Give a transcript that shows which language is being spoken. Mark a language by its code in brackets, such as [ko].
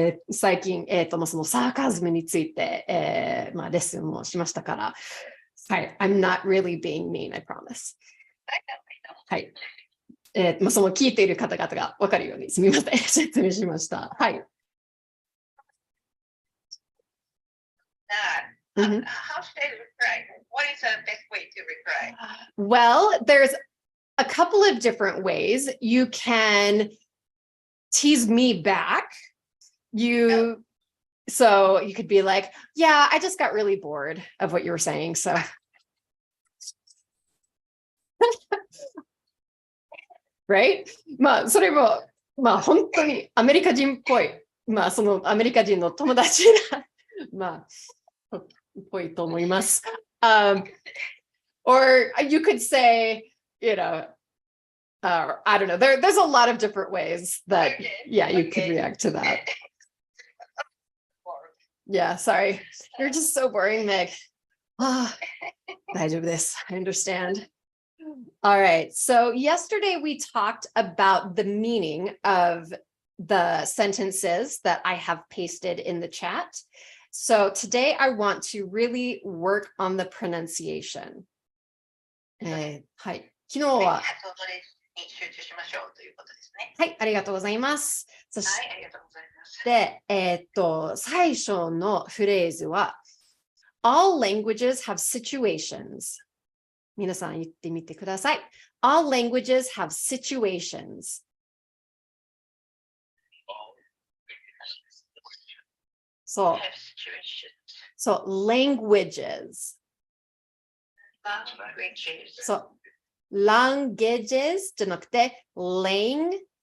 [ja] 最近、そのサーカズムについて、レッスンもしましたから。はい。 [en] I'm not really being mean, I promise. I know. [ja] はい。その聞いている方々が分かるようにすみません。説明しました。はい。 [en] How should I reply? What is the best way to reply? Well, there's a couple of different ways. You can tease me back. So you could be like, yeah, I just got really bored of what you were saying. So right? [ja] それも本当にアメリカ人っぽい。そのアメリカ人の友達がっぽいと思います。 [en] Or you could say, I don't know. There's a lot of different ways that, you could react to that. Yeah, sorry. You're just so boring, Meg. [ja] 大丈夫です。 [en] I understand. All right. So yesterday we talked about the meaning of the sentences that I have pasted in the chat. So today I want to really work on the pronunciation. [ja] はい。昨日は、発音に集中しましょうということですね。はい、ありがとうございます。そしはい、ありがとうございます。て、最初のフレーズは、 [en] All languages have situations. [ja] 皆さん言ってみてください。 [en] All languages have situations. [ja] そう、 [en] Have situations. そう、languages. Languages. [ja] そう、languages じゃなくて、languages.